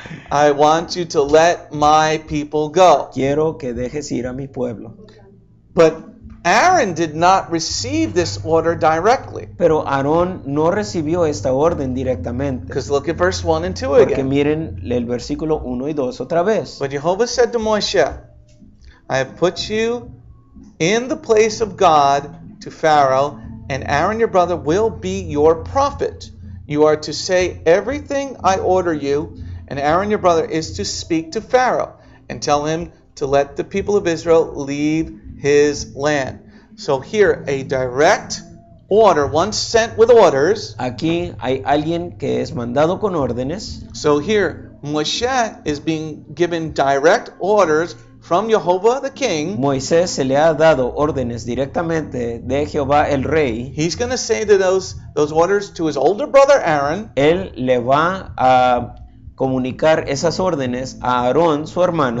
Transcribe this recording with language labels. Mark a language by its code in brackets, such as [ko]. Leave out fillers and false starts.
[en] I want you to let my people go. [es] Quiero que dejes ir a mi pueblo. [en] But Aaron did not receive this order directly. [es] Pero Aarón no recibió esta orden directamente. [en] Because look at verse 1 and 2 [es] Porque [en] again. [es] miren el versículo 1 y 2 otra vez. [en] But Jehovah said to Moshe, I have put you in the place of God to Pharaoh, and Aaron your brother will be your prophet. You are to say everything I order you, and Aaron your brother is to speak to Pharaoh and tell him to let the people of Israel leave his land. So here, a direct order, one sent with orders. [es] Aquí hay alguien que es mandado con órdenes. [en] So here, Moshe is being given direct orders from Jehovah the king. [es] Moisés se le ha dado órdenes directamente de Jehová el Rey. [en] He's going to say to those orders to his older brother Aaron. [es] Él le va a comunicar esas órdenes a Aarón, su hermano.